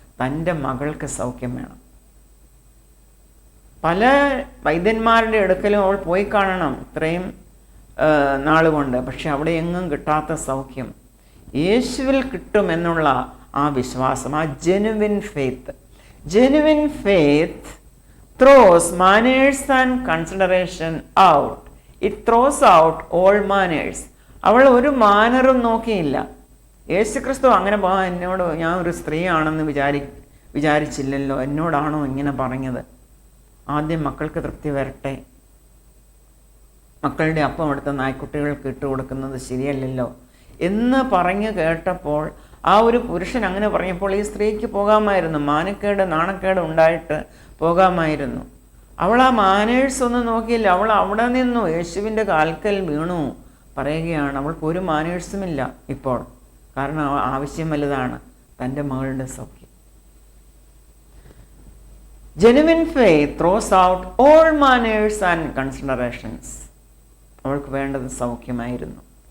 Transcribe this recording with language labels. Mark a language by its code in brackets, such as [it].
[ml] തൻ്റെ മകൾക്ക് സൗഖ്യം വേണം. പല വൈദ്യന്മാരുടെ അടുക്കലും അവൾ പോയി കാണണം ഇത്രയും നാളുകൊണ്ട്, പക്ഷെ അവിടെ എങ്ങും കിട്ടാത്ത സൗഖ്യം യേശുവിൽ കിട്ടുമെന്നുള്ള ആ വിശ്വാസം, ആ [en] Genuine faith. Genuine faith throws manners and consideration out. It throws out all manners. [ml] അവൾ ഒരു മാനറും നോക്കിയില്ല. യേശുക്രിസ്തു അങ്ങനെ എന്നോട്, ഞാൻ ഒരു സ്ത്രീയാണെന്ന് വിചാരിച്ചില്ലല്ലോ, എന്നോടാണോ ഇങ്ങനെ പറഞ്ഞത്? ആദ്യം മക്കൾക്ക് തൃപ്തി വരട്ടെ, മക്കളുടെ അപ്പം എടുത്ത നായ്ക്കുട്ടികൾക്ക് ഇട്ട് കൊടുക്കുന്നത് ശരിയല്ലല്ലോ എന്ന് പറഞ്ഞു കേട്ടപ്പോൾ, ആ ഒരു പുരുഷൻ അങ്ങനെ പറഞ്ഞപ്പോൾ ഈ സ്ത്രീക്ക് പോകാമായിരുന്നു. മാനക്കേട്, നാണക്കേട് ഉണ്ടായിട്ട് പോകാമായിരുന്നു. അവൾ ആ മാനേഴ്സ് ഒന്നും നോക്കിയില്ല. അവൾ അവിടെ നിന്നു യേശുവിൻ്റെ കാൽക്കൽ വീണു പറയുകയാണ്. അവൾക്ക് ഒരു മാനേഴ്സുമില്ല ഇപ്പോൾ, കാരണം ആവശ്യം വലുതാണ്, തൻ്റെ മകളുടെ സൗഖ്യം. [en] Genuine faith throws out all manners and considerations. [ml] അവൾക്ക് വേണ്ടത് സൗഖ്യമായിരുന്നു.